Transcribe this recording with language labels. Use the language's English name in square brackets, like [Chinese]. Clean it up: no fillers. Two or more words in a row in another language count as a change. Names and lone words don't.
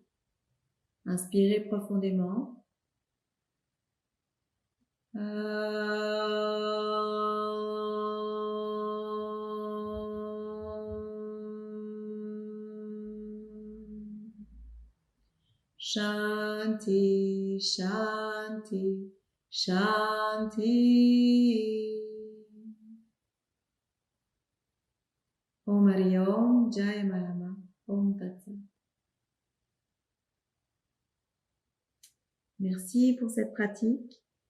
[French] Inspirez profondément. [Sanskrit] शान्ति, शान्ति, शान्ति. ॐ हरि ॐ, जय मायामा, ॐ तत् सत्. [French] Merci pour cette pratique.